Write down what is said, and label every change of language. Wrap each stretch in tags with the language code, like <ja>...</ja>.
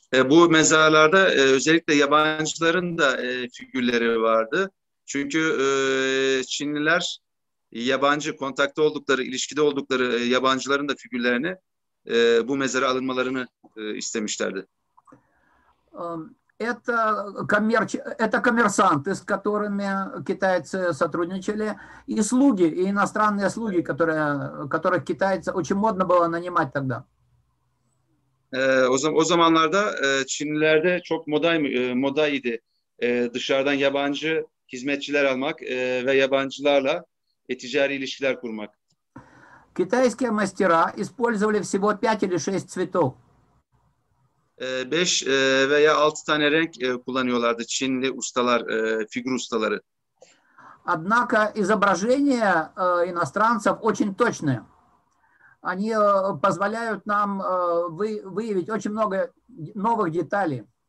<tr>Bu mezarlarda özellikle yabancıların da figürleri vardı. Çünkü Çinliler yabancı kontakta oldukları, ilişkide oldukları yabancıların da figürlerini bu mezara alınmalarını istemişlerdi.</tr> <ru>Это коммерсанты, с которыми китайцы сотрудничали, и слуги, и иностранные слуги, которых китайцы очень модно было нанимать тогда.</ru> <tr>O zamanlarda Çinlilerde çok modaydı dışarıdan yabancı hizmetçiler almak ve yabancılarla ticari ilişkiler kurmak.</tr> <ru>Китайские мастера использовали всего 5 или 6 цветов.</ru> <tr>5 veya 6 tane renk kullanıyorlardı Çinli ustalar, figür ustaları.</tr> <ru>Однако изображения иностранцев очень точные. Они позволяют нам выявить очень много новых деталей.</ru>